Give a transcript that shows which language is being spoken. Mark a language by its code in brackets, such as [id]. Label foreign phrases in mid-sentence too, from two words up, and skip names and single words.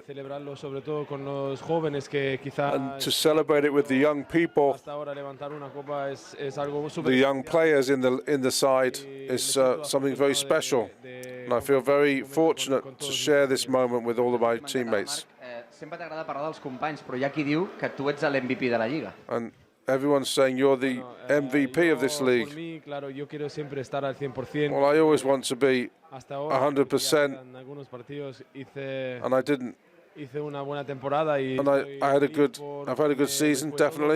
[en] And to celebrate it with the young people, the young players in the side, is something very special. And I feel very fortunate to share this moment with all of my teammates. [ca] Sempre t'agrada parlar dels companys, però hi ha qui diu que tu ets l'MVP de la Lliga. [en] And everyone's saying you're the MVP of this league. Well, I always want to be 100%, and I didn't. And I've had a good season, definitely.